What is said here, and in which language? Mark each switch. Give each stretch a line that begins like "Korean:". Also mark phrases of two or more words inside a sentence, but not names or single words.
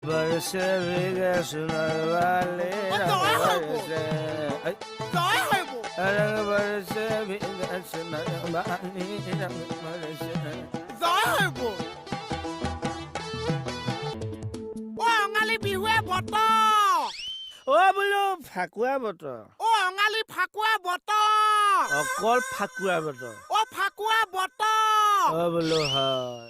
Hindi: बरसे भीगे सुनर वाले रंग बरसे रंग बरसे भीगे सुनर वाली रंग बरसे
Assamese: অঙালী বিহুৱে বতৰ অ বোলো ফাকুৱা বতৰ অঙালী ফাকুৱা বতৰ অকল ফাকুৱা বতৰ ফাকুৱা বতৰ অ বোলো হয়